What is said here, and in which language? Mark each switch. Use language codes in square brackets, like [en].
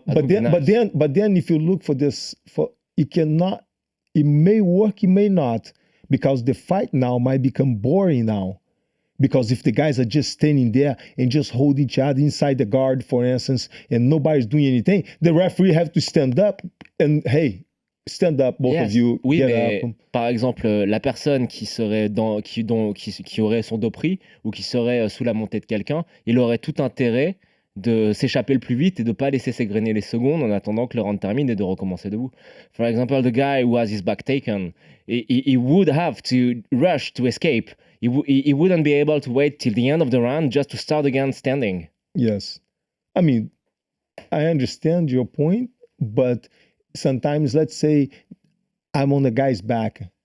[en] But then if you look for this, it may work, it may not. Because the fight now might become boring now. Because if the guys are just standing there and just hold each other inside the guard, for instance, and nobody's doing anything, the referee have to stand up and, hey, stand up, both of you. [fr] Oui, mais par exemple, la personne qui aurait son dos pris ou qui serait sous la montée de quelqu'un, il aurait tout intérêt de s'échapper le plus vite et de ne pas laisser s'égrener les secondes en attendant que le round termine et de recommencer debout. [en] For example, the guy who has his back taken, he would have to rush to escape. He wouldn't be able to wait till the end of the round just to start again standing. Yes. I mean, I understand your point, but sometimes, let's say I'm on the guy's back.